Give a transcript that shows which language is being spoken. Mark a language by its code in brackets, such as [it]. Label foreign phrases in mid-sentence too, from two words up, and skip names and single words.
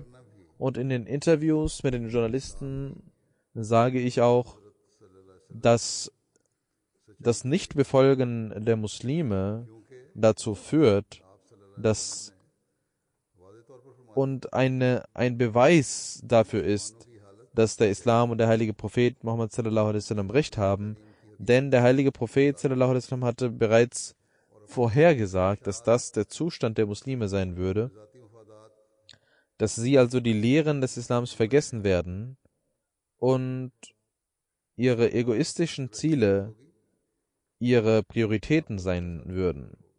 [de] Und in den Interviews mit den Journalisten sage ich auch, dass das Nichtbefolgen der Muslime dazu führt, dass und ein Beweis dafür ist, dass der Islam und der heilige Prophet Muhammad [ar] صلى الله عليه وسلم [de] recht haben, denn der heilige Prophet [ar] صلى الله عليه وسلم [de] hatte bereits vorhergesagt, dass das der Zustand der Muslime sein würde, dass sie also die Lehren des Islams vergessen werden und ihre egoistischen Ziele ihre Prioritäten sein würden.